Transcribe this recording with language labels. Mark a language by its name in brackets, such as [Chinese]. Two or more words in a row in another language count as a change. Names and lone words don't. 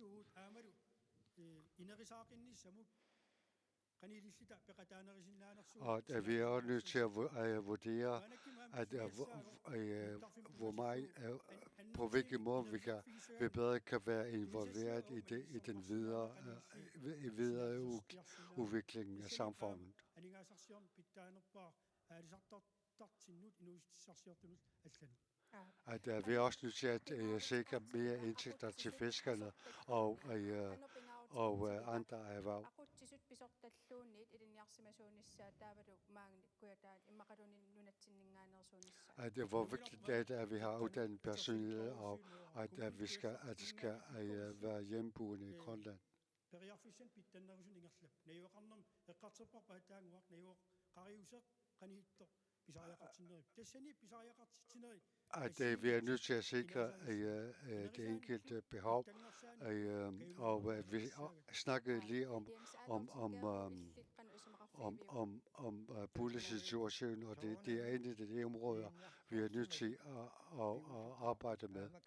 [Danish] Og vi er også nødt til at vurdere, hvor meget, på hvilken måde vi bedre kan være involveret i den videre udvikling af samfundet. At vi er også nødt til at sikre mere indtægter til fiskerne og andre erhverv. [Kalaallisut] Aqutsisut pisortalluunniit ilinniarsimasuunissa taavalu maangnikkuyataan immaqalunin nunatsinninngaanersuunissa. [Danish] At hvor vigtigt er det, at vi har uddannet personale, og at det skal være hjemmeboende i Grønland. At vi er nødt til at sikre det enkelte behov, og vi snakkede lige om boligsituationen, og det er en af de områder, vi er nødt til at arbejde med.